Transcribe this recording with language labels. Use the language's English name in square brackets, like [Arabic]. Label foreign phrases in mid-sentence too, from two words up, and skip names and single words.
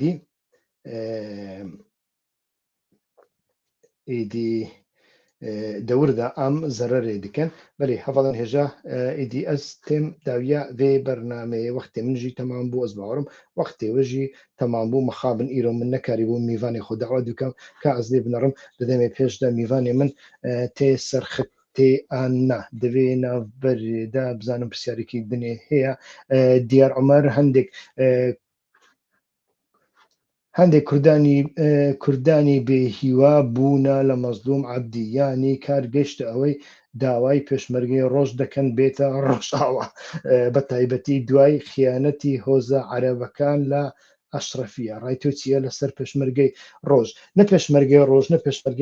[Kurdish] êdî di wir de em zererê dikin belê hevalên hêja êdî ez têm dawiya vê bernameyê wextê min jî temam bû ez bawerim wextê we jî temam bû mixabin îro min nekarîbû mîvanê xwe dawet bikim ka ez lê binerim di demê pêş de mîvanê min tê serxitê an ne di vê navberê de bizanim pirsiyarێkî dinê heye Diyar Emer [Central Kurdish] هەندێک کوردانی بێهیوا بوونە لە مەزلوم عەبدی یانی کار گەیشتە ئەوەی داوای پێشمەرگەی ڕۆژ دەکەن بێتە ڕۆژئاوا بە تایبەتی دوای خیانەتی هۆزە عەرەبەکان لە ئەشرەفیە ڕای تۆ چییە لەسەر پێشمەرگەی ڕۆژ نە پێشمەرگەی ڕۆژ نە پێشمەرگەی